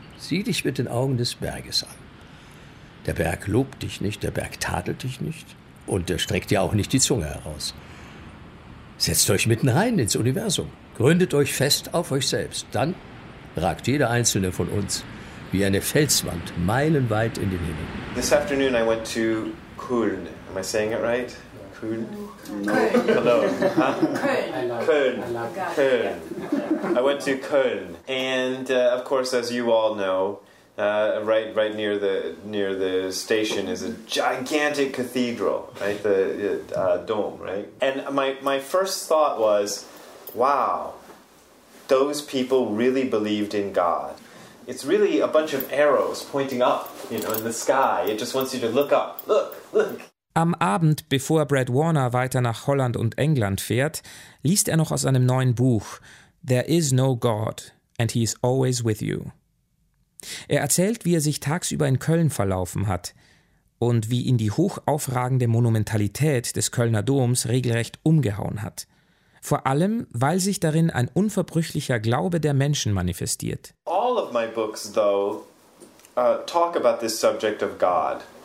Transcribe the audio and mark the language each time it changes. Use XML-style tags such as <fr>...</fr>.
<de>Sieh dich mit den Augen des Berges an. Der Berg lobt dich nicht, der Berg tadelt dich nicht und er streckt dir auch nicht die Zunge heraus. Setzt euch mitten rein ins Universum, gründet euch fest auf euch selbst. Dann ragt jeder einzelne von uns wie eine Felswand meilenweit in den Himmel.</de> <en>This afternoon I went to Köln. Am I saying it right? Köln? Köln. Köln. I went to Köln. And of course, as you all know, right near the station is a gigantic cathedral, right? The dome, right? And my first thought was, wow, those people really believed in God. It's really a bunch of arrows pointing up, you know, in the sky. It just wants you to look up. Look, look.</en> <de>Am Abend, bevor Brad Warner weiter nach Holland und England fährt, liest er noch aus einem neuen Buch,</de> <en>There is no God and he is always with you.</en> <de>Er erzählt, wie er sich tagsüber in Köln verlaufen hat und wie ihn die hochaufragende Monumentalität des Kölner Doms regelrecht umgehauen hat. Vor allem, weil sich darin ein unverbrüchlicher Glaube der Menschen manifestiert.</de> <en>All of my books, though, talk about this subject of God.</en>